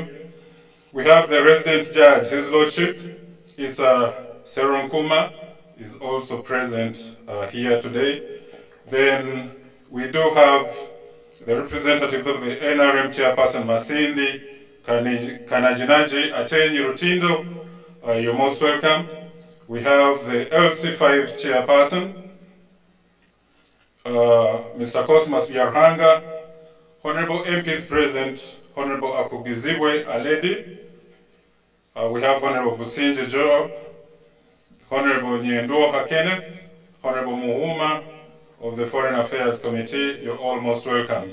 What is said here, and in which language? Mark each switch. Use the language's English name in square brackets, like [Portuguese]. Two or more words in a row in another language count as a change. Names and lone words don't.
[English] We have the resident judge, His Lordship Isa Seronkuma, is also present here today. Then we do have the representative of the NRM chairperson, Masindi, Kanajinaji Atenyi Rutindo, you're most welcome. We have the LC5 chairperson, Mr. Cosmas Yarhanga, Honorable MPs present, Honorable Akugizibwe Aledi, we have Honorable Businje Job, Honorable Nyendoha Kenneth, Honorable Muhuma of the Foreign Affairs Committee, you're all most welcome.